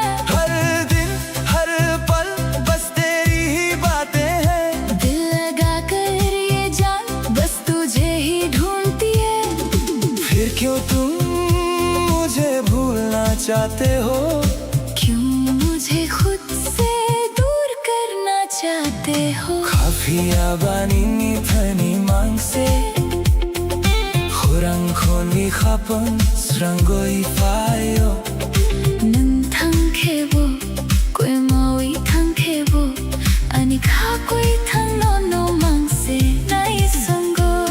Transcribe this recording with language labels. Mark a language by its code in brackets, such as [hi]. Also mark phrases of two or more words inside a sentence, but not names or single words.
[hi] हर दिन हर पल बस तेरी ही बातें हैं दिल लगा कर ये जान बस तुझे ही ढूंढती है फिर क्यों तुम मुझे भूलना चाहते हो क्यों मुझे खुद से दूर करना चाहते हो [trp] Khafia banini thani mangse Khurang khoni khapang srangoi fayo Nung thang khebo koi mawi thang khebo ani kha koi thang no no mang se nai sango